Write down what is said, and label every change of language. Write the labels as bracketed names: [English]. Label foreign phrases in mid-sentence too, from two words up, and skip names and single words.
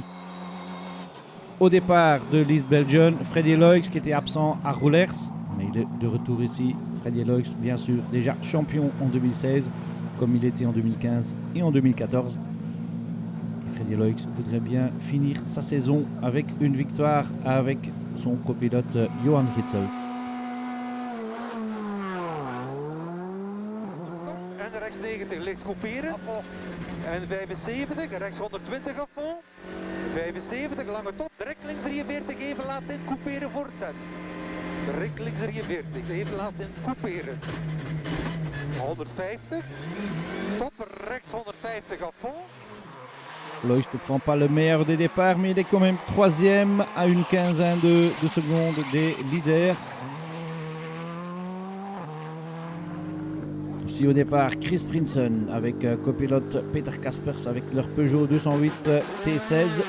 [French] Au départ de l'East Belgian, Freddy Loix qui était absent à Roulers, mais il est de retour ici. Freddy Loix, bien sûr, déjà champion en 2016, comme il était en 2015 et en 2014. Et Freddy Loix voudrait bien finir sa saison avec une victoire avec son copilote Johan Ritzels. [Dutch] En rechts 90 licht couperen. En 75, rechts 120 afval. 75, lange top. Direct links 43, even laten in couperen voor 10. Direct links 43, even laten in couperen. 150. Top, rechts 150 afval. [French] Loix ne prend pas le meilleur des départs, mais il est quand même troisième à une quinzaine de secondes des leaders. Aussi au départ, Chris Prinsen avec copilote Peter Kaspers avec leur Peugeot 208 T16.